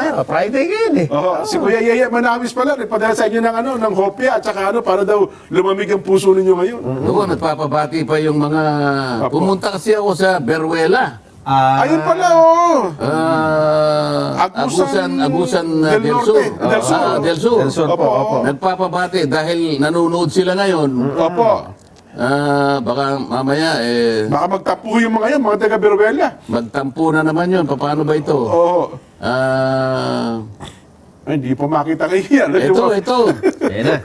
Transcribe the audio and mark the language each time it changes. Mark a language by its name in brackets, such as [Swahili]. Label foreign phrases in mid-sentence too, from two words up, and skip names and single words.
[Filipino] Friday ngayon eh. Si Kuya Yaya Manawis pala, nagpadala sa inyo ng hopya at saka para daw lumamig ang puso ninyo ngayon. Doon, nagpapabati pa yung mga... Pumunta kasi ako sa Beruela. Ayun pala, Agusan del del Norte, Sur. del Sur. Del Sur. Del Sur po, Opo. opo. Nagpapabati dahil nanonood sila ngayon. Opo. Baka mamaya, Baka magtapo yung mga yan, mga taga Beruela. magtampo na naman yun. Paano ba ito? Oo. Ay, hindi pa makita kayo yan. Ito. Ayan na.